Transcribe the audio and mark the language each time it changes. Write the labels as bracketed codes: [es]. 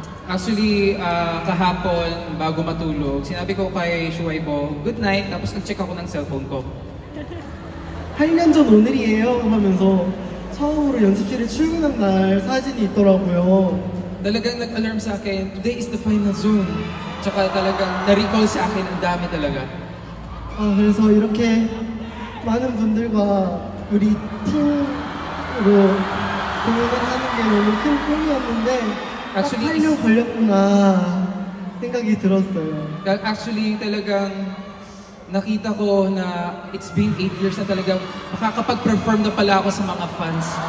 [tl] Actually, kahapon, bago matulog, sinabi ko kay Shuaibo, [en] good night, [tl] tapos nag-check ako ng cellphone ko. [ko] 8년 전 오늘이에요 하면서 처음으로 연습실에 출근한 날 사진이 있더라고요. [tl] Talagang nag-alarm sa akin, [en] today is the final zone. [tl] Tsaka talagang na-recall sa akin, ang dami talaga. [ko] 그래서 이렇게 많은 분들과 우리 팀으로 공연을 하는 게 너무 큰 꿈이었는데 딱 [en] Actually, [ko] 8년 걸렸구나 생각이 들었어요. [tl] Actually, talagang nakita ko na [en] it's been 8 years [tl] na talagang makakapag-perform na pala ako sa mga fans.